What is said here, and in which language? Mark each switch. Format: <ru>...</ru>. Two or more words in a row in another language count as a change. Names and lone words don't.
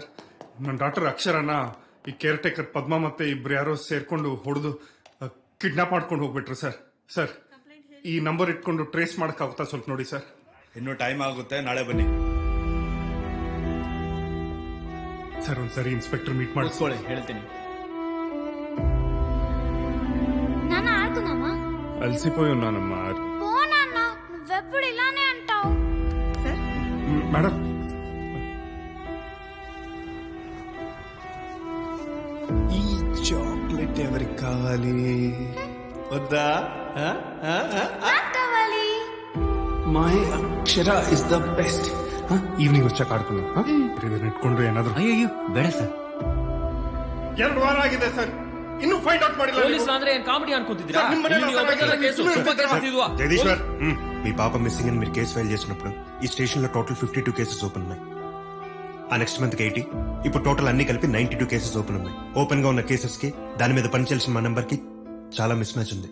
<kn>ನನ್ನ ಡಾಕ್ಟರ್ ಅಕ್ಷರನ ಈ</kn> <en>care taker</en> <kn>ಪದ್ಮ ಮತ್ತೆ ಇಬ್ರು ಯಾರೋ ಸೇರ್ಕೊಂಡು ಹೊಡೆದು ಕಿಡ್ನಾಪ್ ಮಾಡ್ಕೊಂಡು ಹೋಗ್ಬಿಟ್ರು ಸರ್. ಸರ್ ಈ ನಂಬರ್ ಇಟ್ಕೊಂಡು ಟ್ರೇಸ್ ಮಾಡಕ್ಕಾಗುತ್ತಾ ಸ್ವಲ್ಪ ನೋಡಿ ಸರ್. ಇನ್ನೂ ಟೈಮ್ ಆಗುತ್ತೆ, ನಾಳೆ ಬನ್ನಿ. ಸರ್ ಒಂದ್ಸರಿ</kn> <en>inspector meet</en> <kn>ಮಾಡಿಸ್ಕೊಳ್ಳಿ, ಹೇಳ್ತೀನಿ.</kn> <te>నాన్న ఆడుకుందామా? అలసిపోయి ఉన్నానమ్మా. పో నాన్న, నువ్వెప్పుడు ఇలానే అంటావు. మేడం ఈ చాక్లెట్ ఎవరికి కావాలి? వద్దా? కావాలి.</te> <en>my Akshara is the best.</en> <te>ఈవినింగ్ వచ్చాక ఆడుకుందాం.</te> <kn>ಇದನ್ನ ಇಟ್ಕೊಂಡು ಏನಾದ್ರು. ಅಯ್ಯೋ ಬೇಡ ಸರ್. 2 ವಾರ ಆಗಿದೆ ಸರ್, ಇನ್ನೂ</kn> <en>find out</en> <kn>ಮಾಡಿಲ್ಲ. పోలీసులు ಅಂದ್ರೆ ಏನ್ ಕಾಮಿಡಿ ಅನ್ಕೊಂತಿದ್ದೀರಾ?</kn> <te>జగదీశ్వర్, మీ పాప మిస్సింగ్ అని మీరు</te> <en>case file</en> <te>చేసినప్పుడు ఈ స్టేషన్ లో</te> <en>total 52 cases open</en> <te>ఉన్నాయి. ఆ</te> <en>next month</en> <te>80, ఇప్పుడు టోటల్ అన్ని కలిపి 92</te> <en>cases open</en> <te>ఉన్నాయి. ఓపెన్ గా ఉన్న కేసెస్ కి దాని మీద పనిచేయాల్సిన మా నంబర్ కి చాలా</te> <en>mismatch</en> <te>ఉంది.</te>